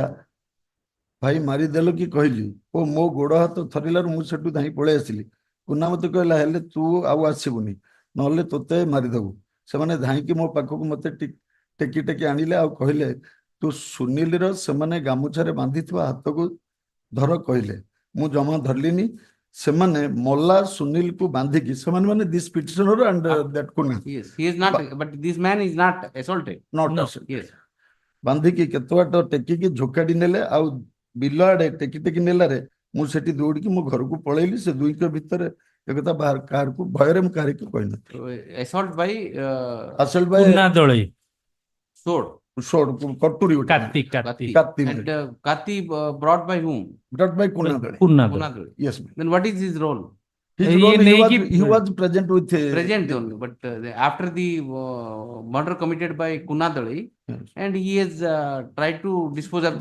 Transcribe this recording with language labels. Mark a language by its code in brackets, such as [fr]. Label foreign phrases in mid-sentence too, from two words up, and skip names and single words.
[or] ଭାଇ ମାରିଦେଲ କି କହିଲି ଓ ମୋ ଗୋଡ ହାତ ଥରିଲାରୁ ମୁଁ ସେଠୁ ଧାଇଁ ପଳେଇ ଆସିଲି କୁନା ମତେ କହିଲା ହେଲେ ତୁ ଆଉ ଆସିବୁନି ନହେଲେ ତୋତେ ମାରିଦେବୁ ସେମାନେ ଧାଇଁକି ମୋ ପାଖକୁ ମତେ ଟେକି ଟେକି ଆଣିଲେ ଆଉ କହିଲେ ତୁ ସୁନୀଲର ସେମାନେ ଗାମୁଛାରେ ବାନ୍ଧିଥିବା ହାତକୁ ଧର କହିଲେ ମୁଁ ଜମା ଧରିଲିନି ସେମାନେ ମଲା ସୁନୀଲ କୁ ବାନ୍ଧିକି ସେମାନେ ମାନେ [en] this petitioner and that Kunna. Yes, he is not, but this man is not assaulted. Not No. assaulted. Yes. [or] ବାନ୍ଧିକି କେତେ ବାଟ ଟେକିକି ଝୋକାଡି ନେଲେ ଆଉ ବିଲ ଆଡେ ଟେକି ଟେକି ନେଲାରେ ମୁଁ ସେଠି ଦୌଡ଼ିକି ମୋ ଘରକୁ ପଳେଇଲି ସେ ଦୁଇଙ୍କ ଭିତରେ ଏକଥା କାହାକୁ ଭୟରେ ମୁଁ କାହାରିକୁ କହିନଥିଲି [en] Assault by assault by Kunna Dole. sword. [or] କଟୁରୀ ଗୋଟେ [en] Katti. And Katti brought by whom? brought by Kunna Dole. Kunna Kunna Dole. Dole. Yes, ma'am. Then what is his role? His role, he was present with Present only, but after the murder committed by Kunna Dole, and he has tried to dispose of the